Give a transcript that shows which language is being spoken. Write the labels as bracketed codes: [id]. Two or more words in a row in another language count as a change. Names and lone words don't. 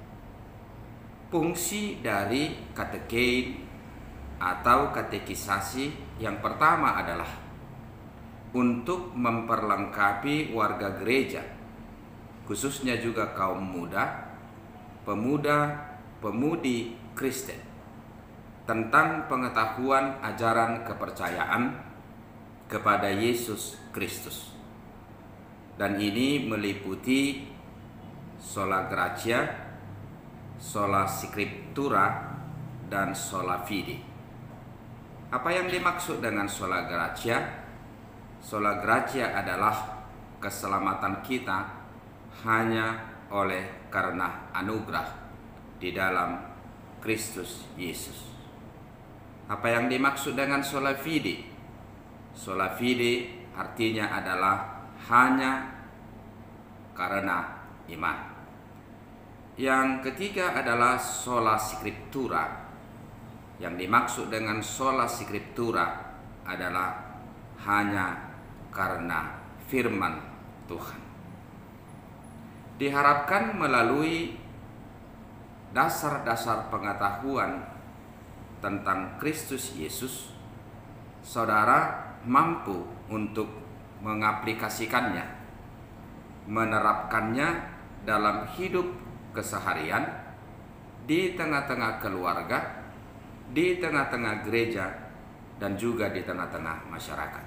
[id] Fungsi dari katekein atau katekisasi yang pertama adalah untuk memperlengkapi warga gereja, khususnya juga kaum muda, pemuda, pemudi Kristen, tentang pengetahuan ajaran kepercayaan kepada Yesus Kristus. Dan ini meliputi [la] sola gratia, sola scriptura, [id] dan [la] sola fide. [id] Apa yang dimaksud dengan [la] sola gratia? Sola gratia [id] adalah keselamatan kita hanya oleh karena anugerah di dalam Kristus Yesus. Apa yang dimaksud dengan [la] sola fide? Sola fide [id] artinya adalah hanya karena iman. Yang ketiga adalah [la] sola scriptura. [id] Yang dimaksud dengan [la] sola scriptura [id] adalah hanya karena firman Tuhan. Diharapkan melalui dasar-dasar pengetahuan tentang Kristus Yesus, saudara mampu untuk mengaplikasikannya, menerapkannya dalam hidup keseharian, di tengah-tengah keluarga, di tengah-tengah gereja, dan juga di tengah-tengah masyarakat.